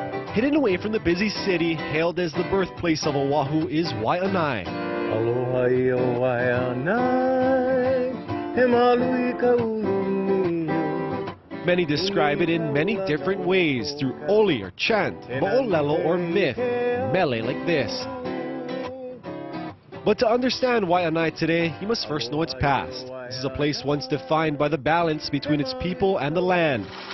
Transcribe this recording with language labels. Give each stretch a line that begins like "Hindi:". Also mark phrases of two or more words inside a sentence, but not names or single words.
English: Hidden away from the busy city, hailed as the birthplace of Oahu, is Waianae.
Hawaiian: Aloha i o Waianae, he malui ka ulu.
English: Many describe it in many different ways, through oli or chant, mo'olelo or myth, mele like this. But to understand Waianae today, you must first know its past. This is a place once defined by the balance between its people and the land.